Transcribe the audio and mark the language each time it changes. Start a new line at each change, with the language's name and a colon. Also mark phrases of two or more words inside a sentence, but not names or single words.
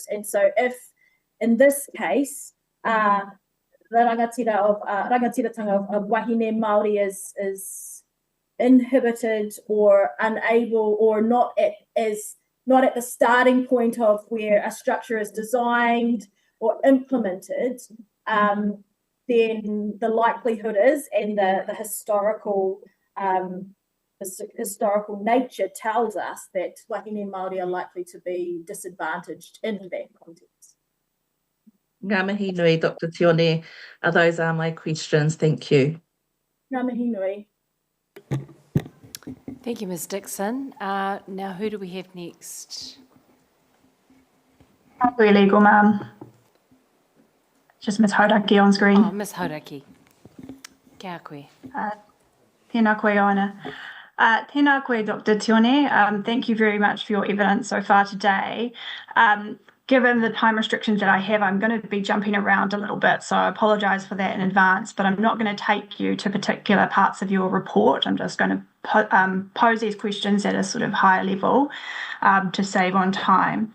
English: And so if, in this case, the rangatiratanga of
Māori: wahine Māori
English: is inhibited or unable or not at the starting point of where a structure is designed or implemented, then the likelihood is, and the historical nature tells us that
Māori: wahine Māori
English: are likely to be disadvantaged in that context.
Māori: Ngā mihi nui,
English: Dr. Tione. Those are my questions. Thank you.
Māori: Ngā mihi nui.
English: Thank you, Ms. Dixon. Now, who do we have next? We're legal, ma'am. Just Ms. Hauraki on screen. Oh, Ms.
Māori: Hauraki. Kia koe. Tēnā koe, Oana. Tēnā koe, Dr. Tione.
English: Thank you very much for your evidence so far today. Given the time restrictions that I have, I'm going to be jumping around a little bit, so I apologise for that in advance, but I'm not going to take you to particular parts of your report. I'm just going to pose these questions at a sort of higher level to save on time.